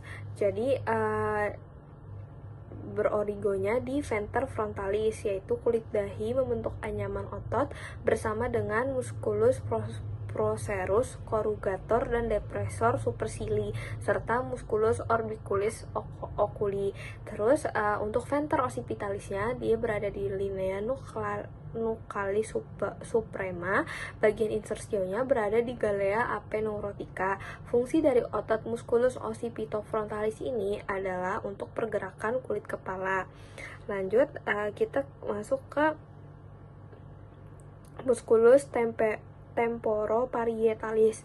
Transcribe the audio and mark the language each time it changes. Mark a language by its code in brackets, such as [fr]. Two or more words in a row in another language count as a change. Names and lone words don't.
[id] Jadi berorigonya di [la] venter frontalis, [id] yaitu kulit dahi membentuk anyaman otot bersama dengan [la] musculus procerus corrugator [id] dan [la] depressor supercilii [id] serta [la] musculus orbiculis oculi. [id] Terus untuk [la] venter occipitalisnya [id] dia berada di [la] linea nuchalis suprema. [id] Bagian insersionya berada di [la] galea apeneurotica. [id] Fungsi dari otot [la] musculus occipitofrontalis [id] ini adalah untuk pergerakan kulit kepala. Lanjut, kita masuk ke [la] musculus temporoparietalis.